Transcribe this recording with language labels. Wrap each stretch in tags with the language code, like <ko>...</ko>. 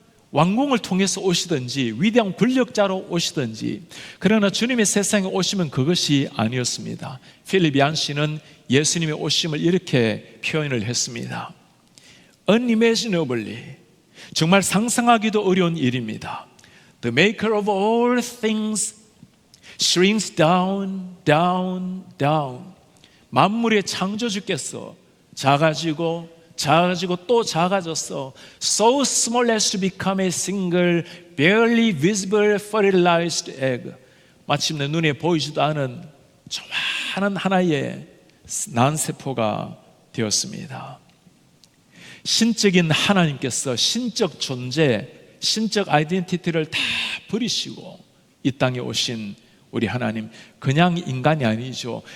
<ko>왕궁을 통해서 오시든지 위대한 권력자로 오시든지, 그러나 주님의 세상에 오시면 그것이 아니었습니다. 필립 얀시는 예수님의 오심을 이렇게 표현을 했습니다.</ko> <en>Unimaginably,</en> <ko>정말 상상하기도 어려운 일입니다.</ko> <en>The maker of all things shrinks down, down, down.</en> <ko>만물의 창조주께서 작아지고 또 작아졌어.</ko> <en>So small as to become a single, barely visible fertilized egg.</en> <ko>마침내 눈에 보이지도 않은 조그마한 하나의 난세포가 되었습니다. 신적인 하나님께서 신적 존재, 신적 아이덴티티를 다 버리시고 이 땅에 오신 우리 하나님, 그냥 인간이 아니죠.</ko>